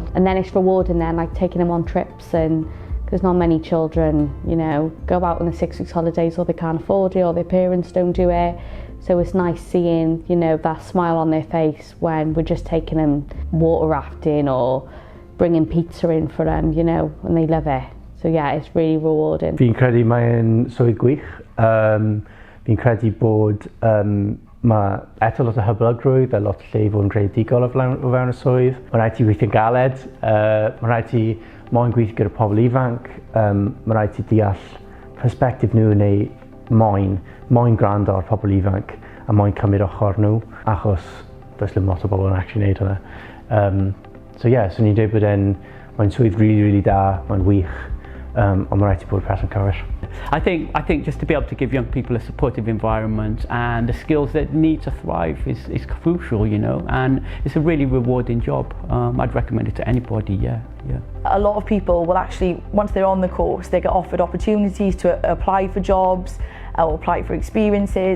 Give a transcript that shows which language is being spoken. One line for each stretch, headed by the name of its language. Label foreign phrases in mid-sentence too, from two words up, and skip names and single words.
English: And then it's rewarding them, like taking them on trips, and because not many children, you know, go out on the 6 weeks holidays or they can't afford it or their parents don't do it. So it's nice seeing, you know, that smile on their face when we're just taking them water rafting or bringing pizza in for them, you know, and they love it. So yeah, it's really rewarding.
Welsh: Fi'n credu mae'n swydd gwych. Fi'n credu bod Mae eto lot o hyblygrwydd a lot o lle i fod yn greadigol o fewn y swydd. Mae rhaid ti weithio'n galed, mae rhaid ti moyn gweithio gyda pobl ifanc, mae rhaid ti deall persbectif nhw neu moyn gwrando ar pobl ifanc a moyn cymryd ochr nhw, achos does ddim lot o bobl yn actually wneud hwnna. So ni'n dweud bod mae'n swydd really da, mae'n wych, ond mae rhaid ti bod yn person cywir.
English: I think just to be able to give young people a supportive environment and the skills that need to thrive is crucial, you know, and it's a really rewarding job. I'd recommend it to anybody, yeah. A lot of people will actually, once they're on the course, they get offered opportunities to apply for jobs or apply for experiences.